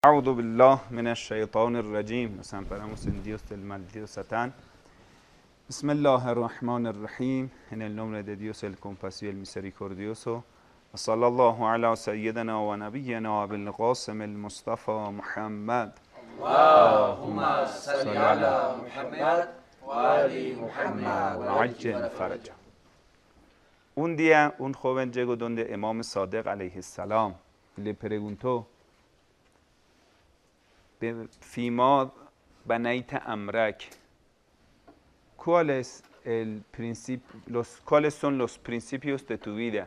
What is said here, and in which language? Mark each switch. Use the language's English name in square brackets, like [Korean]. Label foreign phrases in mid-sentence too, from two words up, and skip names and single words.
[Arabic] أعوذ بالله من الشيطان الرجيم. [Spanish] Nos amparamos en Dios del maldito Satán. [Arabic] بسم الله الرحمن الرحيم. [Spanish] En el nombre de Dios el compasivo y el misericordioso. [Arabic] صلى الله على سيدنا ونبينا وبالقاسم المصطفى محمد. اللهم صل على محمد وآل محمد و عجل فرجه. [Spanish] Un día un joven llegó donde Imam Sadiq [Arabic] عليه السلام [Spanish] le preguntó: [Arabic] فيما بنيت أمرك, [Spanish] ¿cuáles son los principios de tu vida?